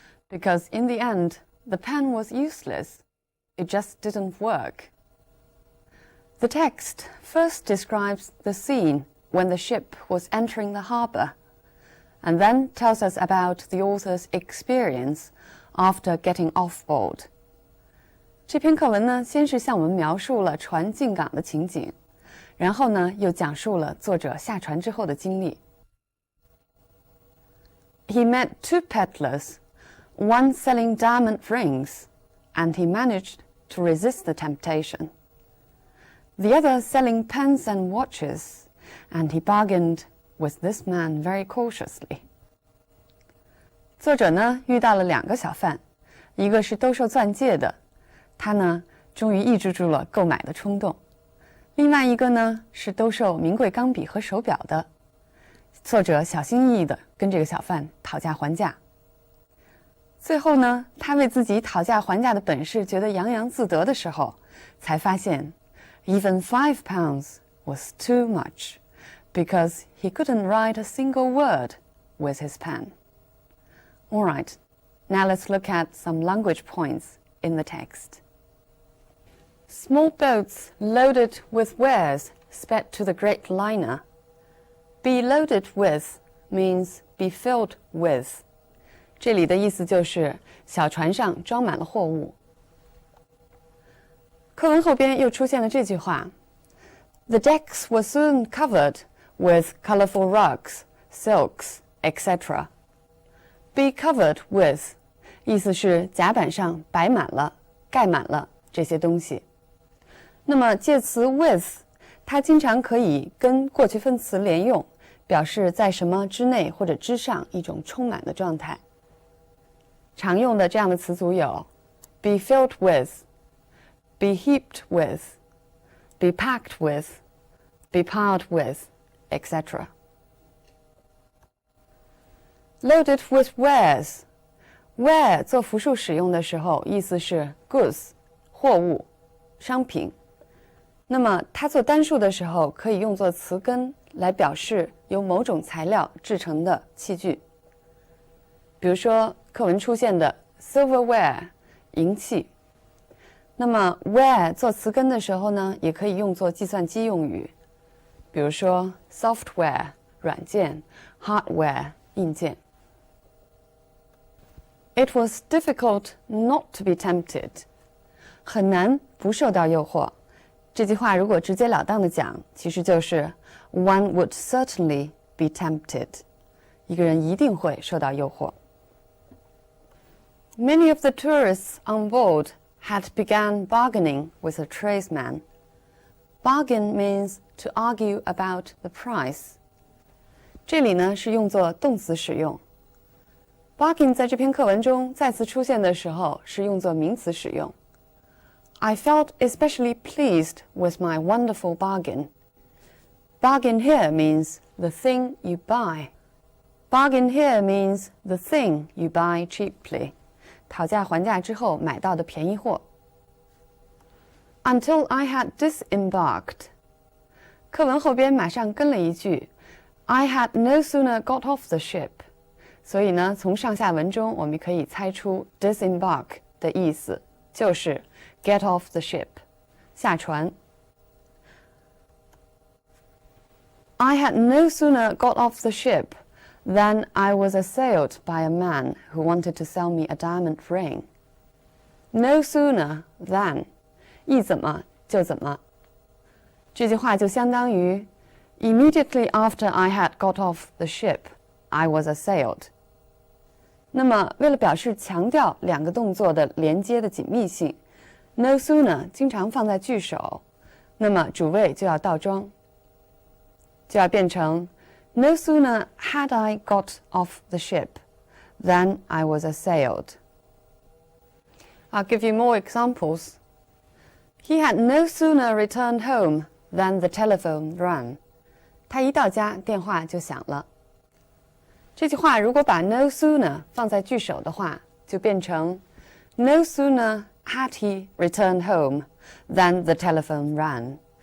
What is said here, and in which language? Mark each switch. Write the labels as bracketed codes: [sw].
[en] Because in the end, the pen was useless. It just didn't work. The text first describes the scene when the ship was entering the harbour, and then tells us about the author's experience after getting off board. [zh] 这篇课文呢，先是向我们描述了船进港的情景，然后呢，又讲述了作者下船之后的经历。 [en] He met 2 peddlers, one selling diamond rings, and he managed to resist the temptation. The other selling pens and watches, and he bargained with this man very cautiously. [zh] 作者呢遇到了2个小贩，一个是兜售钻戒的，他呢终于抑制住了购买的冲动；另外一个呢是兜售名贵钢笔和手表的。作者小心翼翼地跟这个小贩讨价还价。最后呢，他为自己讨价还价的本事觉得洋洋自得的时候，才发现 [en] even £5 was too much, because he couldn't write a single word with his pen. All right, now let's look at some language points in the text. Small boats loaded with wares sped to the great liner. Be loaded with means be filled with. [zh] 这里的意思就是小船上装满了货物。课文后边又出现了这句话 [en] ：The decks were soon covered with colorful rugs, silks, etc. Be covered with [zh] 意思是甲板上摆满了、盖满了这些东西。那么介词 with 它经常可以跟过去分词连用，表示在什么之内或者之上一种充满的状态。常用的这样的词组有 [en] be filled with, be heaped with, be packed with, be piled with, etc. Loaded with wares. [zh] Ware 做复数使用的时候，意思是 goods 货物、商品。那么它做单数的时候，可以用作词根来表示由某种材料制成的器具。比如说课文出现的 silverware 银器。那么 ware 做词根的时候呢，也可以用作计算机用语。比如说 software 软件 hardware 硬件。 [en] It was difficult not to be tempted. [zh] 很难不受到诱惑。这句话如果直截了当的讲，其实就是 [en] one would certainly be tempted. [zh] 一个人一定会受到诱惑。 [en] Many of the tourists on board had begun bargaining with the tradesman. Bargain means to argue about the price. [zh] 这里呢是用作动词使用。Bargain 在这篇课文中再次出现的时候是用作名词使用。 [en] I felt especially pleased with my wonderful bargain. Bargain here means the thing you buy. Bargain here means the thing you buy cheaply. [zh] 讨价还价之后买到的便宜货。 [en] Until I had disembarked. [zh] 课文后边马上跟了一句 [en] I had no sooner got off the ship. [zh] 所以呢，从上下文中我们可以猜出 disembark 的意思就是 [en] get off the ship [zh] 下船。 [en] I had no sooner got off the ship than I was assailed by a man who wanted to sell me a diamond ring. No sooner than [zh] 一怎么就怎么。这句话就相当于 [en] Immediately after I had got off the ship, I was assailed. [zh] 那么为了表示强调两个动作的连接的紧密性 no sooner 经常放在句首，那么主谓就要倒装，就要变成 [en] No sooner had I got off the ship than I was assailed. I'll give you more examples. He had no sooner returned home than the telephone rang. [zh] 他一到家，电话就响了。这句话如果把 no sooner 放在句首的话，就变成 [en] No sooner had he returned home than the telephone rang.